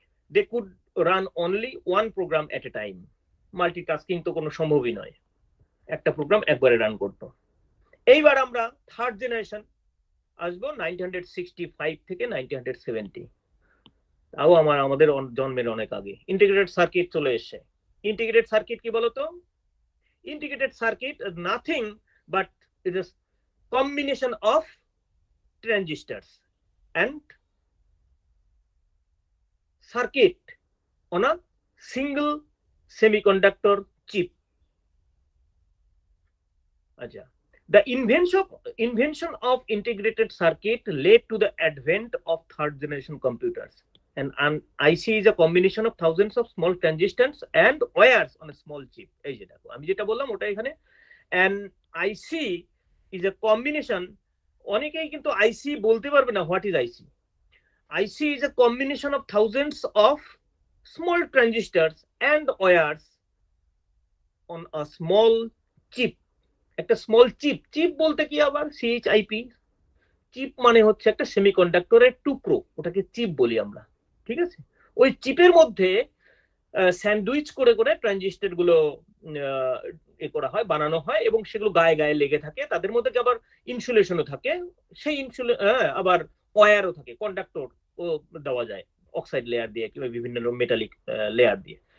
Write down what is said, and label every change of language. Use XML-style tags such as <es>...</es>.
<en>They could run only one program at a time.</en> <bn>Multitasking তো কোনো সম্ভবই নয়, একটা প্রোগ্রাম একবারে রান করতো। এইবার আমরা থার্ড জেনারেশন আসবো 1965 থেকে 1970, তাও আমাদের জন্মের অনেক আগে।</bn> <en>integrated circuit</en> <bn>চলে এসেছে।</bn> <en>integrated circuit</en> <bn>কি বলতো?</bn> <en>Integrated circuit nothing but it is combination of transistors and circuit on a single semiconductor chip. আচ্ছা, the invention of integrated circuit led to the advent of third generation computers. And an IC is a combination of thousands of small transistors and wires on a small chip.</en> <bn>এই যে দেখো আমি যেটা বললাম ওটা এখানে,</bn> <en>and IC is a combination,</en> <bn>অনেকেই কিন্তু IC বলতে পারবে না</bn> <en>what is IC. IC is a combination of thousands of small transistors and wires on a small chip.</en> <bn>একটা স্মল চিপ, চিপ বলতে কি আবার CHIP, চিপ মানে হচ্ছে একটা সেমিকন্ডাক্টরের টুকরো, ওটাকে চিপ বলি আমরা, ঠিক আছে? ওই চিপের মধ্যে স্যান্ডউইচ করে করে ট্রানজিস্টর গুলো এ করা হয়, বানানো হয়, এবং সেগুলো গায়ে গায়ে লেগে থাকে, তাদের মধ্যে আবার ইনসুলেশনও থাকে, সেই আবার ওয়্যারও থাকে, কন্ডাক্টর ও দেওয়া যায় অক্সাইড লেয়ার দিয়ে কিংবা বিভিন্ন মেটালিক লেয়ার দিয়ে।</bn>